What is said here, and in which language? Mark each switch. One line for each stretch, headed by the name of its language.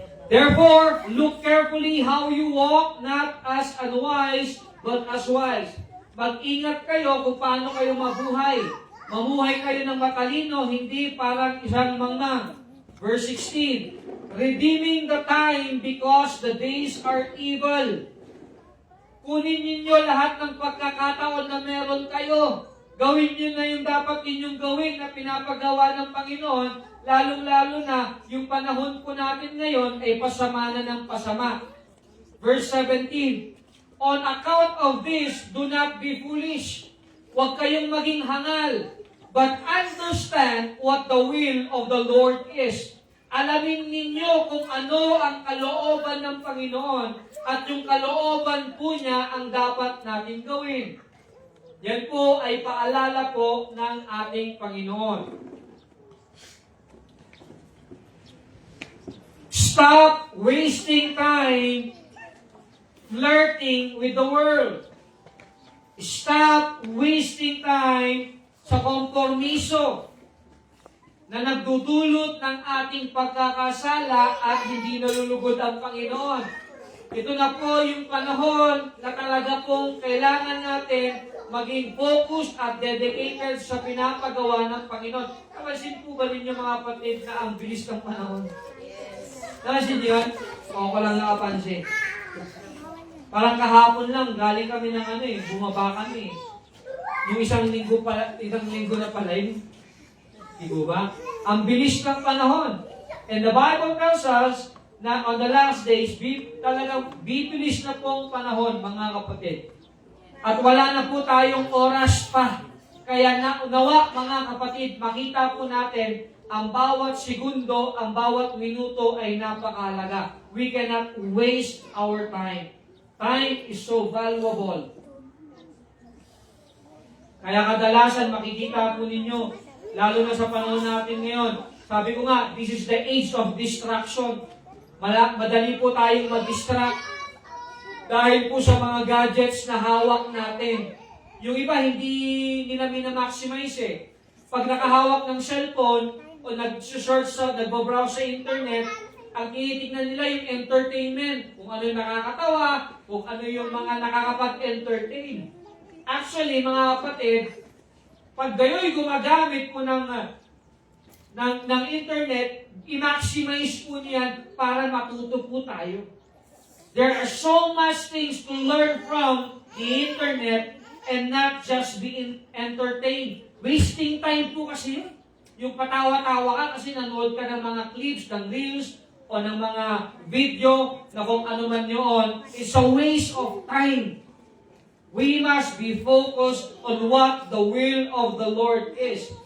English: Therefore, look carefully how you walk, not as unwise, but as wise.
Filipino: Mag-ingat kayo kung paano kayo mabuhay. Mamuhay kayo ng matalino, hindi parang isang mangmang.
English: Verse 16, redeeming the time because the days are evil.
Filipino: Kunin ninyo lahat ng pagkakataon na meron kayo. Gawin nyo na yung dapat ninyong gawin na pinapagawa ng Panginoon, lalong-lalo na yung panahon po natin ngayon ay pasama na ng pasama.
English: Verse 17, on account of this, do not be foolish.
Filipino: Huwag kayong maging hangal,
English: but understand what the will of the Lord is.
Filipino: Alamin ninyo kung ano ang kalooban ng Panginoon at yung kalooban po niya ang dapat natin gawin. Yan po ay paalala po ng ating Panginoon.
English: Stop wasting time flirting with the world. Stop wasting time
Filipino: sa kompromiso na nagdudulot ng ating pagkakasala at hindi nalulugod ang Panginoon. Ito na po yung panahon na talaga pong kailangan natin maging focused at dedicated sa pinapagawa ng Panginoon. Napansin po ba ninyo mga kapatid na ang bilis ng panahon? Napansin niyo yun? O ko lang nakapansin. Parang kahapon lang, galing kami ng bumaba kami. Yung isang linggo na pala yun. Di ba? Ang bilis ng panahon.
English: And the Bible tells us
Filipino: na
English: on the last days,
Filipino: talagang bibilis na po ang panahon, mga kapatid. At wala na po tayong oras pa. Kaya nawa, mga kapatid, makita po natin ang bawat segundo, ang bawat minuto ay napakahalaga.
English: We cannot waste our time. Time is so valuable.
Filipino: Kaya kadalasan makikita po ninyo, lalo na sa panahon natin ngayon. Sabi ko nga,
English: this is the age of distraction.
Filipino: Madali po tayong mag-distract dahil po sa mga gadgets na hawak natin. Yung iba, hindi nila minamaximize . Pag nakahawak ng cellphone o nagbo-browse sa internet, ang tinitignan nila yung entertainment. Kung ano yung nakakatawa, kung ano yung mga nakakapag-entertain. Actually, mga kapatid, pag gayo'y gumagamit mo ng ng internet, i-maximize po niyan para matuto po tayo.
English: There are so much things to learn from the internet and not just be entertained. Wasting time
Filipino: po kasi yun. Yung patawa-tawa ka kasi nanood ka ng mga clips, ng reels, o ng mga video na kung ano man yun,
English: it's a waste of time. We must be focused on what the will of the Lord is.